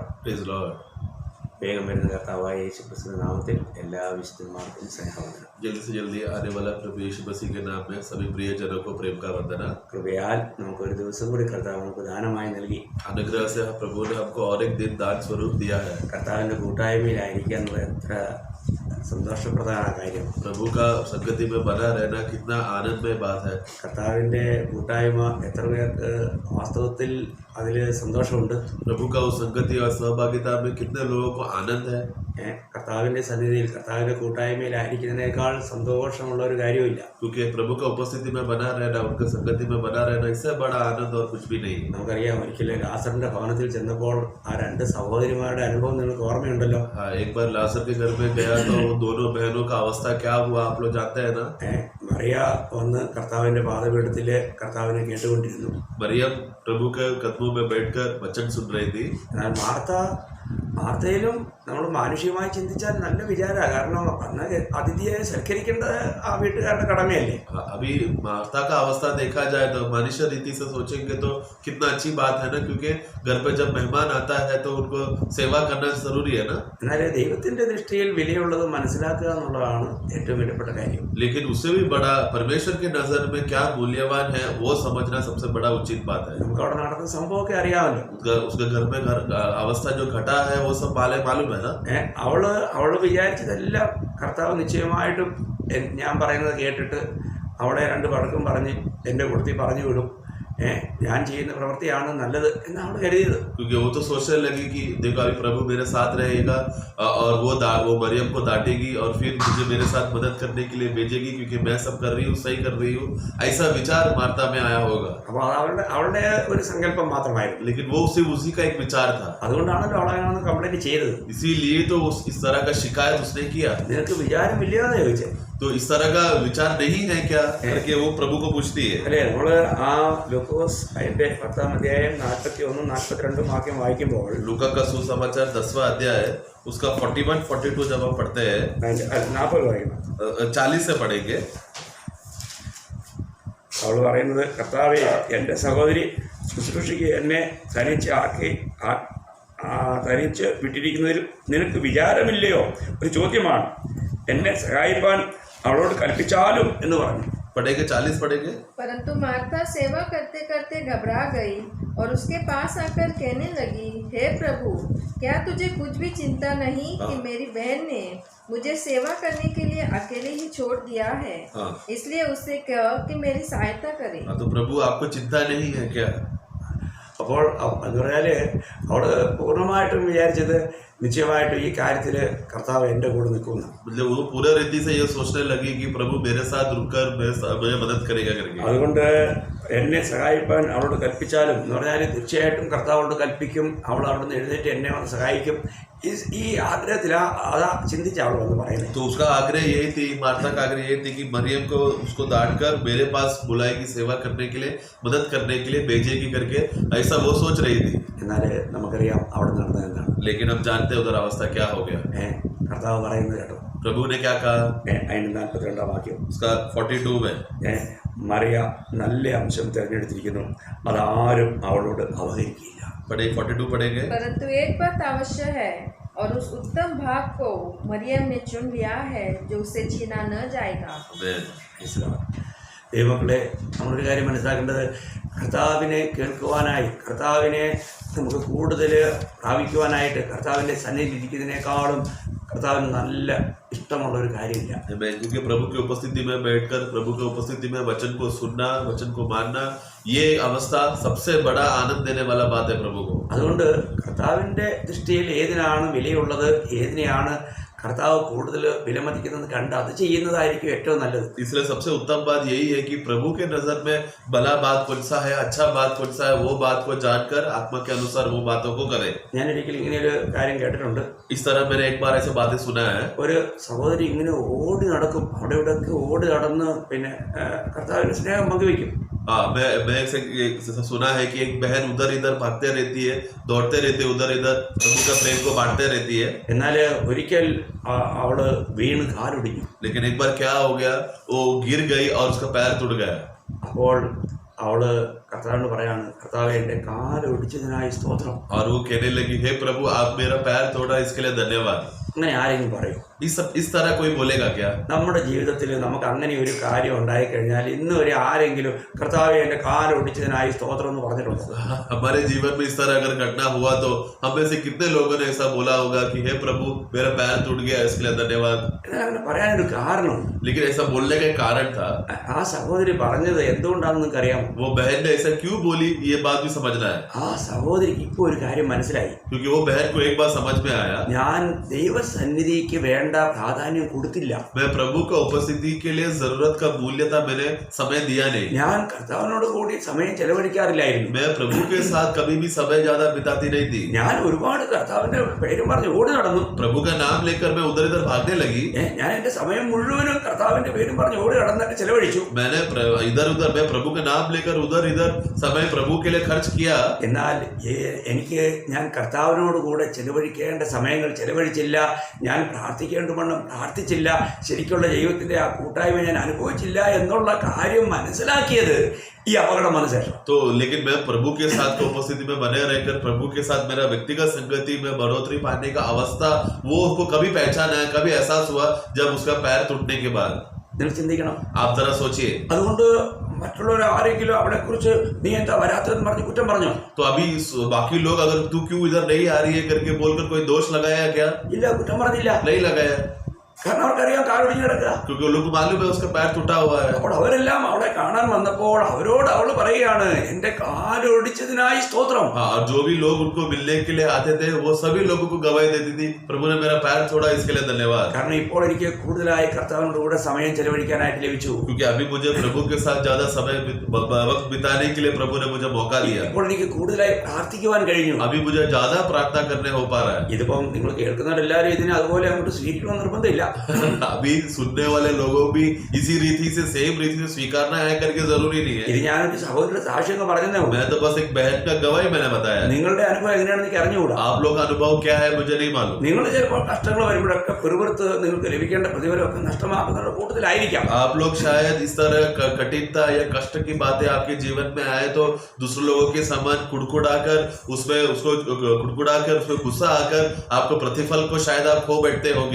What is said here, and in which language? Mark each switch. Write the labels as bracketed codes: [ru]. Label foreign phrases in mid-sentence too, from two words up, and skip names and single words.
[en] Praise the Lord. [ml] വേഗം വരുന്ന കർത്താവായ യേശുക്രിസ്തുവിന്റെ നാമത്തിൽ എല്ലാ വിശുദ്ധന്മാർക്കും സ്നേഹവന്ദനം. [hi] जल्दी से जल्दी आने वाला प्रभु यीशु मसीह के नाम में सभी प्रियजनों को प्रेम का वंदना. [ml] കൃപയാൽ നമുക്കൊരു ദിവസം കൂടി കർത്താവ് നമുക്ക് ദാനമായി നൽകി. [hi] अनुग्रह से प्रभु ने हमको और एक दिन दान स्वरूप दिया है. [ml] കർത്താവിന്റെ കൂട്ടായ്മയിലായിരിക്കുക എന്നത് എത്ര സന്തോഷപ്രദമായ കാര്യം. [hi] प्रभु का संगति में बना रहना कितना आनंदमय बात है. [ml] കർത്താവിന്റെ കൂട്ടായ്മ എത്ര പേർക്ക് വാസ്തവത്തിൽ അതിൽ സന്തോഷമുണ്ട്. [hi] प्रभु का उस संगति और सहभागिता में कितने लोगों को आनंद है. [ml] കർത്താവിന്റെ സന്നിധിയിൽ കർത്താവിന്റെ കൂട്ടായ്മയിലായിരിക്കുന്നതിനേക്കാൾ സന്തോഷമുള്ള ഒരു കാര്യമില്ല. [hi] क्योंकि प्रभु का उपस्थिति में बना रहना, उनके संगति में बना रहना, इससे बड़ा आनंद और कुछ भी नहीं. [ml] നമുക്കറിയാം, ഒരിക്കലും ലാസറിന്റെ ഭവനത്തിൽ ചെന്നപ്പോൾ ആ രണ്ട് സഹോദരിമാരുടെ അനുഭവം നിങ്ങൾക്ക് ഓർമ്മയുണ്ടല്ലോ. [hi] हाँ, एक बार लाजर के घर में गया तो दोनों बहनों का अवस्था क्या हुआ आप लोग जानते हैं ना. [ml] മറിയ വന്ന് കർത്താവിന്റെ പാദപീഠത്തില് കർത്താവിനെ കേട്ടുകൊണ്ടിരുന്നു. [hi] मरियम प्रभु के कदमों में बैठकर वचन सुन रही थी. [ml] എന്നാൽ മാർത്തയിലും നമ്മൾ മാനുഷികമായി ചിന്തിച്ചാൽ നല്ല വിചാരമാണ്. കാരണം അന്ന് അതിഥിയെ സൽക്കരിക്കേണ്ടത് ആ വീട്ടുകാരുടെ കടമയല്ലേ. [hi] अभी मार्था का अवस्था देखा जाए तो मनुष्य रीति से सोचेंगे तो कितना अच्छी बात है ना, क्योंकि घर पे जब मेहमान आता है तो उनको सेवा करना जरूरी है ना. [ml] എന്നാൽ ദൈവത്തിന്റെ ദൃഷ്ടിയിൽ വിലയുള്ളത് മനസ്സിലാക്കുക എന്നുള്ളതാണ് ഏറ്റവും വിലപ്പെട്ട കാര്യം. [hi] लेकिन उससे भी बड़ा परमेश्वर की नजर में क्या मूल्यवान है वो समझना सबसे बड़ा उचित बात है. [ml] നമുക്ക് അവിടെ നടന്ന സംഭവമൊക്കെ അറിയാമല്ലോ. [hi] उसके घर में अवस्था जो घटा है वो सब मालूम है ना. [ml] അവള് വിചാരിച്ചതെല്ലാം കർത്താവ് നിശ്ചയമായിട്ടും ഞാൻ പറയുന്നത് കേട്ടിട്ട് അവളെ രണ്ട് വഴക്കും പറഞ്ഞ് എൻ്റെ കൂട്ടത്തിൽ പറഞ്ഞു വിടും. ഞാൻ ചെയ്യുന്ന പ്രവൃത്തിയാണ് നല്ലത് എന്നാണ് കരുതിയത്. [hi] क्योंकि वो तो सोचने लगी कि देखो अभी प्रभु मेरे साथ रहेगा और वो मरियम को डांटेगी और फिर मुझे मेरे साथ मदद करने के लिए भेजेगी, क्योंकि मैं सब कर रही हूँ, सही कर रही हूँ, ऐसा विचार मार्था में आया होगा. [ml] അപ്പോൾ അവളുടെ ഒരു സങ്കല്പം മാത്രമായിരുന്നു. [hi] लेकिन वो सिर्फ उसी का एक विचार था. [ml] അതുകൊണ്ടാണല്ലോ അവളെ കംപ്ലൈന്റ് ചെയ്തത്. [hi] इसीलिए तो इस तरह का शिकायत उसने किया. [ml] നിനക്ക് വിചാരമില്ലയോ എന്ന് ചോദിച്ചത്. [hi] तो इस तरह का विचार नहीं है क्या करके वो प्रभु को पूछती है. [ml] അല്ലേ, നമ്മള് ആ ലൂക്കോസ് അതിന്റെ 10-ാം അധ്യായം 41-42 വാക്യം വായിക്കുമ്പോൾ [hi] लूका का सुसमाचार 10वां अध्याय उसका 41-42 जब हम पढ़ते हैं, [ml] 40 വായിക്കണം. [hi] 40 से पढ़ेंगे. [ml] അവള് പറയുന്നത്, കർത്താവേ, എൻ്റെ സഹോദരി ശുശ്രൂഷയ്ക്ക് എന്നെ തനിച്ച് വിട്ടിരിക്കുന്നതിൽ നിനക്ക് വിചാരമില്ലയോ? ഒരു ചോദ്യമാണ്. എന്നെ സഹായിപ്പാൻ അവളോട് കൽപ്പിച്ചാലും എന്ന് പറഞ്ഞു. [hi] पढ़ेंगे 40 पढ़ेंगे. परंतु मार्था सेवा करते करते घबरा गई और उसके पास आकर कहने लगी, हे प्रभु, क्या तुझे कुछ भी चिंता नहीं कि मेरी बहन ने मुझे सेवा करने के लिए अकेले ही छोड़ दिया है. इसलिए उससे कहो कि मेरी सहायता करे. तो प्रभु आपको चिंता नहीं है क्या? [ml] അപ്പോൾ എന്ന് പറഞ്ഞാൽ അവള് പൂർണ്ണമായിട്ടും വിചാരിച്ചത് നിശ്ചയമായിട്ടും ഈ കാര്യത്തിൽ കർത്താവ് എൻ്റെ കൂടെ നിൽക്കുന്നു. [hi] मतलब वो पूरा रीति से ये सोचने लगी कि प्रभु मेरे साथ रुककर मुझे मदद करेगा करके. [ml] അതുകൊണ്ട് എന്നെ സഹായിപ്പാൻ അവളോട് കൽപ്പിച്ചാലും എന്ന് പറഞ്ഞാൽ തീർച്ചയായിട്ടും കർത്താവോട് കൽപ്പിക്കും. അവൾ അവിടെ നിന്ന് എഴുന്നേറ്റ് എന്നെ വന്ന് സഹായിക്കും. ഈ ആഗ്രഹത്തിൽ അതാ ചിന്തിച്ച അവൾ വന്ന് പറയുന്നത്. [hi] तो उसका आग्रह यही थी, मार्था का आग्रह यही थी कि मरियम को उसको डांटकर मेरे पास बुलाएगी, सेवा करने के लिए, मदद करने के लिए भेजेगी करके, ऐसा वो सोच रही थी. [ml] എന്നാൽ നമുക്കറിയാം അവിടെ നടന്നത് എന്താണ്. [hi] लेकिन हम जानते हैं उधर अवस्था क्या हो गया. [ml] കർത്താവ് പറയുന്നത് കേട്ടോ. [hi] प्रभु ने क्या कहा? [ml] അതിന് 42-ാം വാക്യം [hi] उसका 42 में, [ml] മറിയ നല്ല അംശം തിരഞ്ഞെടുത്തിരിക്കുന്നു, അതാരും അവളോട് അവഹരിക്കില്ല. [hi] पढ़े 42 पढ़ेंगे. परंतु एक बात अवश्य है और उस उत्तम भाग को मरियम ने चुन लिया है जो उसे छीना न जाएगा. [ml] ദൈവമക്കളെ, നമ്മളൊരു കാര്യം മനസ്സിലാക്കേണ്ടത്, കർത്താവിനെ കേൾക്കുവാനായി, കർത്താവിനെ നമുക്ക് കൂടുതൽ പ്രാപിക്കുവാനായിട്ട് കർത്താവിൻ്റെ സന്നിധിയിൽ ഇരിക്കുന്നതിനേക്കാളും കർത്താവിന് നല്ല ഇഷ്ടമുള്ള ഒരു കാര്യമില്ല. [hi] क्योंकि प्रभु की उपस्थिति में बैठकर प्रभु की उपस्थिति में वचन को सुनना, वचन को मानना, ये अवस्था सबसे बड़ा आनंद देने वाला बात है प्रभु को. [ml] അതുകൊണ്ട് കർത്താവിൻ്റെ ദൃഷ്ടിയിൽ ഏതിനാണ് വിലയുള്ളത്, ഏതിനെയാണ് കർത്താവ് കൂടുതൽ വിലമതിക്കുന്നത് കണ്ട് അത് ചെയ്യുന്നതായിരിക്കും ഏറ്റവും നല്ലത്. [hi] इसलिए सबसे उत्तम बात यही है कि प्रभु के नजर में भला बात कौन सा है, अच्छा बात कौन सा है, वो बात को जानकर आत्मा के अनुसार वो बातों को करें. [ml] ഞാൻ ഒരിക്കലും ഇങ്ങനെ ഒരു കാര്യം കേട്ടിട്ടുണ്ട്. [hi] इस तरह मैंने एक बार ऐसे बातें सुना है. [ml] ഒരു സഹോദരി ഇങ്ങനെ ഓടി നടക്കും, അവിടെ ഇവിടെയൊക്കെ ഓടി നടന്ന് പിന്നെ കർത്താവിന്റെ സ്നേഹം പങ്കുവയ്ക്കും. [hi] मैं सुना है कि एक बहन उधर इधर भागते रहती है, दौड़ते रहती है, उधर इधर प्रभु का प्रेम को बांटते रहती है. [ml] എന്നാൽ ഒരിക്കൽ അവള് വീണ് കാലൊടിഞ്ഞു. [hi] लेकिन एक बार क्या हो गया, वो गिर गई और उसका पैर टूट गया. [ml] അപ്പോൾ അവള് കർത്താവിനോട് പറയാണ്, കർത്താവേ എൻ്റെ കാല് ഒടിച്ചതിനായി സ്തോത്രം. [hi] और वो कहने लगी, हे प्रभु आप मेरा पैर तोड़ा इसके लिए धन्यवाद. [ml] അങ്ങനെ ആരെങ്കിലും പറയും? [hi] इस तरह कोई बोलेगा क्या? [ml] നമ്മുടെ ജീവിതത്തിൽ നമുക്ക് അങ്ങനെ ഒരു കാര്യം ഉണ്ടായിക്കഴിഞ്ഞാൽ ഇന്ന് വരെ ആരെങ്കിലും കർത്താവേ എൻ്റെ കാല് ഒടിച്ചതിനായി സ്തോത്രം എന്ന് പറഞ്ഞിട്ടുണ്ടോ? [hi] हमारे जीवन में इस तरह अगर घटना हुआ तो हम में से कितने लोगों ने ऐसा बोला होगा कि हे प्रभु मेरा पैर टूट गया इसके लिए धन्यवाद. [ml] എന്നാൽ അങ്ങനെ പറയാനൊരു കാരണം, [hi] लेकिन ऐसा बोलने का एक कारण था. [ml] ആ സഹോദരി പറഞ്ഞത് എന്തുകൊണ്ടാണെന്ന് നിങ്ങൾക്ക് അറിയാമോ? [hi] वो बहन ने ऐसा क्यों बोली ये बात भी समझना है. [ml] ആ സഹോദരിക്ക് ഇപ്പോൾ ഒരു കാര്യം മനസ്സിലായി. [hi] क्योंकि वो बहन को एक बात समझ में आया, [ml] ഞാൻ ദൈവസന്നിധിക്ക് വേണ്ട പ്രാധാന്യം കൊടുത്തില്ല. [hi] मैं प्रभु का उपस्थिति के लिए जरूरत का मूल्यता मैंने समय दिया नहीं. [ml] ഞാൻ കർത്താവിനോട് കൂടി സമയം ചെലവഴിക്കാറില്ലായിരുന്നു. [hi] मैं प्रभु के साथ कभी भी समय ज्यादा बिताती नहीं थी. [ml] ഞാൻ ഒരുപാട് കർത്താവിന്റെ പേരും പറഞ്ഞ് ഓടി നടന്നു. [hi] प्रभु का नाम लेकर मैं उधर इधर भागने लगी. [ml] ഞാൻ എന്റെ സമയം മുഴുവനും കർത്താവിന്റെ പേരും പറഞ്ഞ് ഓടി നടന്നിട്ട് ചെലവഴിച്ചു. [hi] मैंने इधर उधर मैं प्रभु का नाम लेकर उधर इधर समय प्रभु के लिए खर्च किया. [ml] എന്നാൽ എനിക്ക് ഞാൻ കർത്താവിനോട് കൂടെ ചെലവഴിക്കേണ്ട സമയങ്ങൾ ചെലവഴിച്ചില്ല. ഞാൻ പ്രാർത്ഥിക്കേണ്ട വണ്ണം പ്രാർത്ഥിച്ചില്ല. ശരിക്കുള്ള ദൈവത്തിന്റെ ആ കൂട്ടായ്മ ഞാൻ അനുഭവിച്ചില്ല എന്നുള്ള കാര്യം മനസ്സിലാക്കിയത് ഈ അപകടം വന്ന ശേഷം. [hi] तो लेकिन मैं प्रभु के साथ की उपस्थिति में बने रहकर प्रभु के साथ मेरा व्यक्तिगत संगति में बढ़ोतरी पाने का अवस्था वो उसको कभी पहचाना है, कभी एहसास हुआ जब उसका पैर टूटने के बाद. [ml] നിങ്ങൾ ചിന്തിക്കണം. [hi] आप जरा सोचिए. [ml] അതുകൊണ്ട് മറ്റുള്ളവർ ആരെങ്കിലും അവിടെ കുറിച്ച് നീ എന്താ വരാത്തതെന്ന് പറഞ്ഞ് കുറ്റം പറഞ്ഞോ? [hi] तो अभी बाकी लोग अगर तू क्यों इधर नहीं आ रही है करके बोलकर कोई दोष लगाया क्या? [ml] ഇല്ല, കുറ്റം പറഞ്ഞില്ല. [hi] नहीं लगाया. [ml] കാരണം അവർക്കറിയാം കാലൊടിഞ്ഞ് കിടക്കുക. [hi] क्योंकि उन लोग को मालूम है उसका पैर टूटा हुआ है. [ml] അപ്പോൾ അവരെല്ലാം അവളെ കാണാൻ വന്നപ്പോൾ അവരോട് അവൾ പറയുകയാണ്, എന്റെ കാലൊടിച്ചതിനായി സ്തോത്രം. [hi] हाँ, और जो भी लोग उनको मिलने के लिए आते थे वो सभी लोगों को गवाही देती थी, प्रभु ने मेरा पैर छोड़ा इसके लिए धन्यवाद. [ml] കാരണം ഇപ്പോൾ എനിക്ക് കൂടുതലായി കർത്താവിനോട് കൂടെ സമയം ചെലവഴിക്കാനായിട്ട് ലഭിച്ചു. [hi] क्योंकि अभी मुझे प्रभु के साथ ज्यादा समय वक्त बिताने के लिए प्रभु ने मुझे मौका दिया. [ml] ഇപ്പോൾ എനിക്ക് കൂടുതലായി പ്രാർത്ഥിക്കുവാൻ കഴിഞ്ഞു. [hi] अभी मुझे ज्यादा प्रार्थना करने हो पा रहा है. [ml] ഇതിപ്പം നിങ്ങൾ കേൾക്കുന്നവരെല്ലാവരും ഇതിനെ അതുപോലെ അങ്ങോട്ട് സ്വീകരിക്കണം നിർബന്ധമില്ല. [hi] अभी सुनने वाले लोगों भी इसी रीति से सेम रीति से स्वीकारना है करके जरूरी नहीं है. [ml] ഇത് ഞാനൊരു സഹോദരിയുടെ സാക്ഷ്യം പറഞ്ഞതേ ഉള്ളൂ. [hi] मैं तो बस एक बहन का गवाही मैंने बताया. [ml] നിങ്ങളുടെ അനുഭവം എങ്ങനെയാണെന്ന് എനിക്ക് അറിഞ്ഞുകൂടാ. [hi] आप लोग का अनुभव क्या है मुझे नहीं मालूम. [ml] നിങ്ങൾ ചിലപ്പോൾ കഷ്ടങ്ങൾ വരുമ്പോഴൊക്കെ പെറുപെറുത്ത് നിങ്ങൾക്ക് ലഭിക്കേണ്ട പ്രതിഫലമൊക്കെ നഷ്ടമാക്കുന്നവരുടെ കൂട്ടത്തിലായിരിക്കാം. [hi] आप लोग शायद इस तरह कठिनता या कष्ट की बातें आपके जीवन में आए तो दूसरे लोगों के समान कुड़कुड़ाकर उसमें उसको कुड़कुड़ाकर उसमें गुस्सा आकर आपको प्रतिफल को शायद आप खो बैठते होंगे.